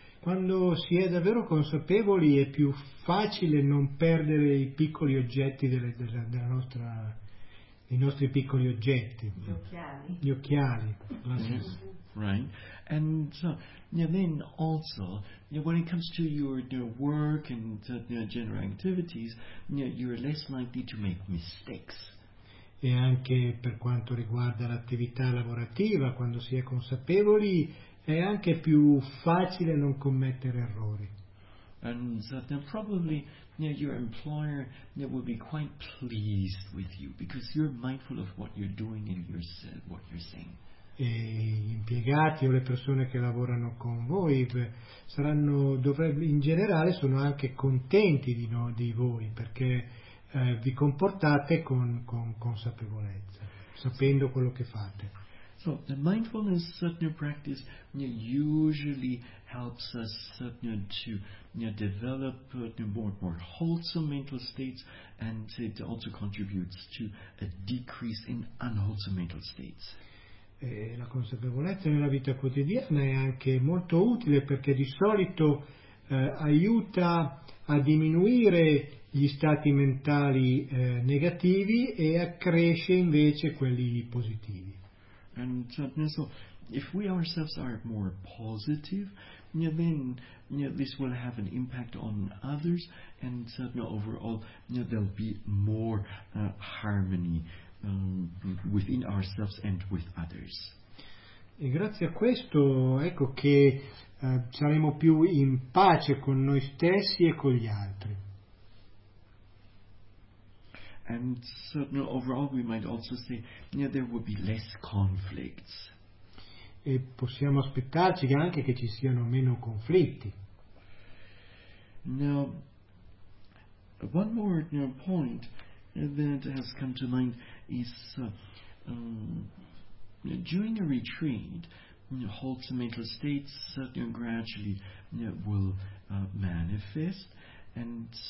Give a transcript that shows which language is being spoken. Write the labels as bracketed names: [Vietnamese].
[Italian] Quando si è davvero consapevoli è più facile non perdere i piccoli oggetti i nostri piccoli oggetti. Gli occhiali. [English] Right. And so, then also, when it comes to your work and general activities, you're less likely to make mistakes. [Italian] E anche per quanto riguarda l'attività lavorativa, quando si è consapevoli, è anche più facile non commettere errori. [English] And so probably your employer will be quite pleased with you because you're mindful of what you're doing and what you're saying. [Italian] E gli impiegati o le persone che lavorano con voi in generale sono anche contenti di voi perché vi comportate con consapevolezza, sapendo quello che fate. [English] So the mindfulness practice usually helps us develop more wholesome mental states, and it also contributes to a decrease in unwholesome mental states. [Italian] La consapevolezza nella vita quotidiana è anche molto utile perché di solito aiuta a diminuire gli stati mentali negativi e accresce invece quelli positivi. [English] And so, if we ourselves are more positive, then this will have an impact on others, and overall there'll be more harmony within ourselves and with others. [Italian] E grazie a questo ecco che saremo più in pace con noi stessi e con gli altri. [English] And certainly overall we might also say there will be less conflicts. [Italian] E possiamo aspettarci anche che ci siano meno conflitti. [English] Now, one more point that has come to mind is during a retreat, wholesome mental states gradually will manifest, and